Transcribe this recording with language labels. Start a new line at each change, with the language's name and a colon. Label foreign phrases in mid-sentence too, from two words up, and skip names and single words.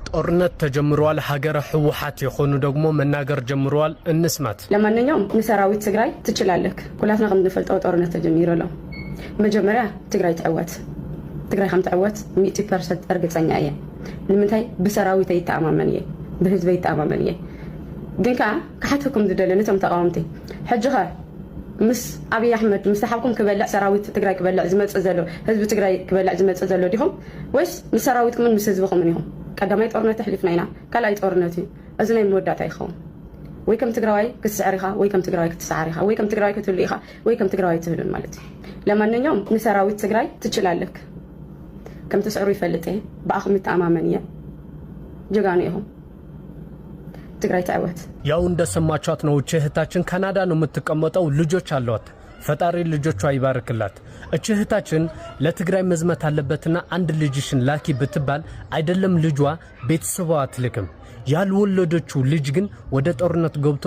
Amharic: ጦርነት ተጀምሯል ሀገረ ህወሓት የሆኑ ደግሞ መናገር ጀምሯል እንስማት ለማንኛውም ሰራዊት ትግራይ ትችላለህ
Tigrinya: ኩላትና ከምንፈልጠው ጦርነት ተጀምሯል መጀመሪያ ትግራይ ተዕወት ትግራይ ከም ተዕወት 100% እርግጠኛ እየ ንምንታይ በሰራዊት ይተማመን እየ በህዝብ ይተማመን እየ ግን ካሕተኩም ዝደለነቶም ተቃወምቲ ሕጅኻ ምስ አብይ አህመድ ምስተሓብኩም ክበልዕ ሰራዊት ትግራይ ክበልዕ ዝመጽእ ዘሎ ህዝብ ትግራይ ክበልዕ ዝመጽእ ዘሎ ዲኹም ወይስ ምስ ሰራዊትኩም ምስ ህዝብኩም ኢኹም ቀዳማይ ጦርነት ሕሊፍና ኢና ካልኣይ ጦርነት እዩ እዚ ናይ መወዳእታ ይኸውን ወይ ከም ትግራዋይ ክትስዕሪኻ ወይ ከም ትግራዋይ ክትሰዓሪኻ ወይ ከም ትግራዋይ ክትልኢኻ ወይ ከም ትግራዋይ ትህሉን ማለት እዩ
Amharic: ለማንኛውም ሰራዊት ትግራይ ትችላለህ
Tigrinya: ከም ተስዕሩ ይፈልጥ በአኽም ተአማመን እየ ጀጋኑ ኢኹም ትግራይ ተዕወት
Amharic: ያው እንደሰማቻት ነው እህታችን ካናዳ ነው የምትቀመጠው ልጆች አሏት ፈጣሪ ልጆቿ ይባርክላት እህታችን ለትግራይ መዝመት አለበትና አንድ ልጅሽን ላኪ ብትባል አይደለም ልጇ ቤተሰቧ አትልክም ያልወለደችው ልጅ ግን ወደ ጦርነት ገብቶ